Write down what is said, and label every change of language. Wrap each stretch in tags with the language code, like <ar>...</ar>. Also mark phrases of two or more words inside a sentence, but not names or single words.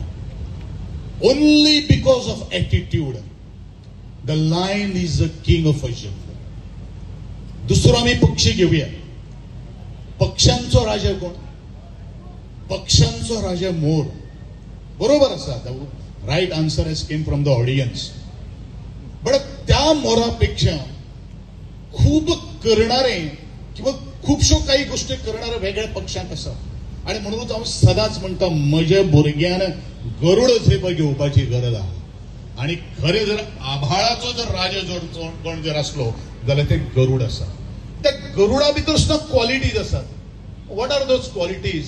<en>only because of attitude the lion is a king of a jungle.</en> <kok>दुसरो आमी पक्षी घेवया. पक्ष्यांचो राजा कोण? पक्ष्यांचो राजा मोर. बरोबर आसा.</kok> <en>right answer has came from the audience.</en> <kok>बट त्या मोरापेक्षा खूप करणारे किंवा खूपशो काही गोष्टी करणारे वेगळ्या पक्षांक आसा. आणि म्हणूनच हांव सदांच म्हणटा म्हज्या भुरग्यान गरुड झेप घेवपाची गरज आहा. आणि खरें जर आभाळाचो जर राजा जर कोण जर आसलो जाल्यार ते गरुड आसा. त्या गरुडा भितर सुद्दां क्वॉलिटीज आसात.</kok> <en>what are those qualities?</en>